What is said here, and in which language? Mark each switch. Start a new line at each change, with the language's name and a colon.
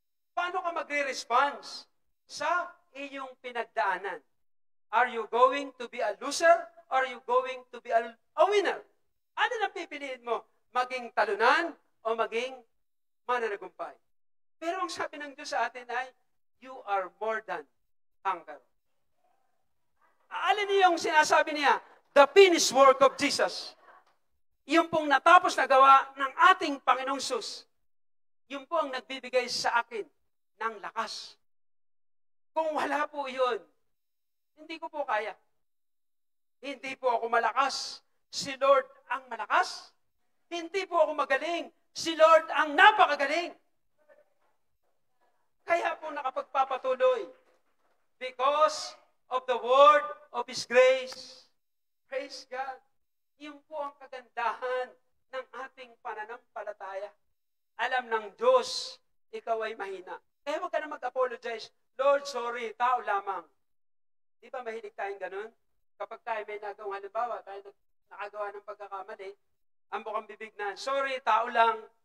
Filipino: Paano ka magre-response sa iyong pinagdaanan?
English: Are you going to be a loser or are you going to be a winner?
Filipino: Ano na pipiliin mo? Maging talunan o maging mananagumpay? Pero ang sabi ng Diyos sa atin ay,
English: you are more than conqueror.
Filipino: Alin niyo yung sinasabi niya?
English: The finished work of Jesus.
Filipino: Yung pong natapos na gawa ng ating Panginoong Sus. Yung po ang nagbibigay sa akin ng lakas. Kung wala po yun, hindi ko po kaya. Hindi po ako malakas. Si Lord ang malakas. Hindi po ako magaling. Si Lord ang napakagaling. Kaya po nakapagpapatuloy.
English: Because of the word of His grace. Praise God.
Filipino: Yun po ang kagandahan ng ating pananampalataya. Alam ng Diyos, ikaw ay mahina. Kaya huwag ka na mag-apologize. Lord, sorry, tao lamang. Di ba mahilig tayong ganun? Kapag tayo may nagawang halimbawa, tayo nakagawa ng pagkakamali, ang bukang bibig na, sorry, tao lang.